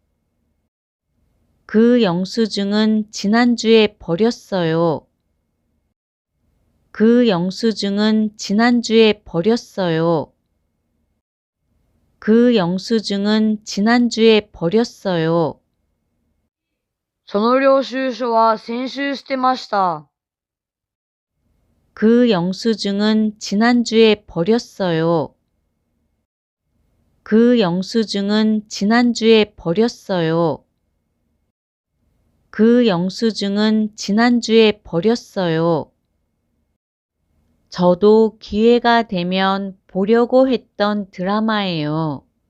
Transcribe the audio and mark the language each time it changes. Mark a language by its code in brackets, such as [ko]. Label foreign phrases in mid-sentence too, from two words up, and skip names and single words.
[ko] 그 영수증은 지난주에 버렸어요. 그 영수증은 지난주에 버렸어요. 그 영수증은 지난주에 버렸어요. [ja] その領収書は先週捨てました。 [ko] 그 영수증은 지난주에 버렸어요. 그 영수증은 지난주에 버렸어요. 그 영수증은 지난주에 버렸어요. 저도 기회가 되면 보려고 했던 드라마예요.